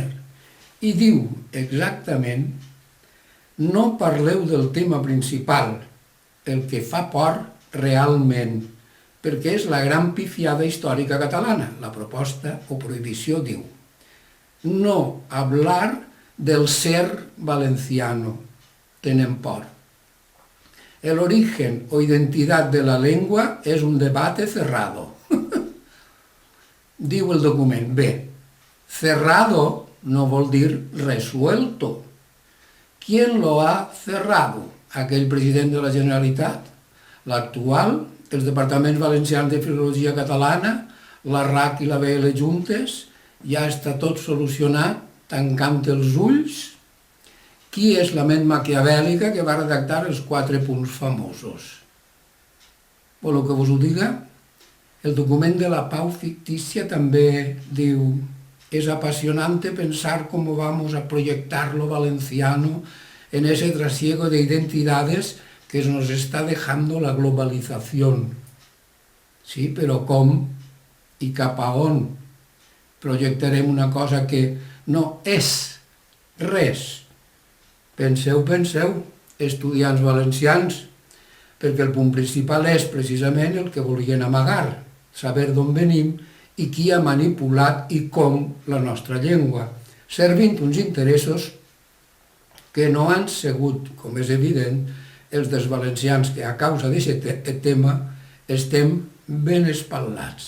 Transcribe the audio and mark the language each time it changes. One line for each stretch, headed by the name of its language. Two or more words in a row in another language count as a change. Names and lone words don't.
Catalan: I diu exactament: no parleu del tema principal, el que fa por realment, perquè és la gran pifiada històrica catalana. La proposta o prohibició diu:
Spanish: no hablar del ser valenciano.
Catalan: Tenen por.
Spanish: El origen o identidad de la lengua es un debate cerrado.
Catalan: Diu el document. Bé, cerrado no vol dir resuelto.
Spanish: ¿Quién lo ha cerrado?
Catalan: Aquell president de la Generalitat? L'actual? Els departaments valencians de filologia catalana? La RAC i la BL juntes? Ja està tot solucionat, tancant els ulls? Qui és la ment maquiavèlica que va redactar els 4 punts famosos? Voleu que vos ho diga? El document de la pau fictícia també diu:
Spanish: es apasionante pensar cómo vamos a proyectar lo valenciano en ese trasiego de identidades que nos está dejando la globalización.
Catalan: Sí, però com i cap a on projectarem una cosa que no és res? Penseu, estudiants valencians, perquè el punt principal és precisament el que volien amagar, saber d'on venim i qui ha manipulat i com la nostra llengua, servint uns interessos que no han sigut, com és evident, els dels valencians, que a causa d'aquest tema estem ben espatllats.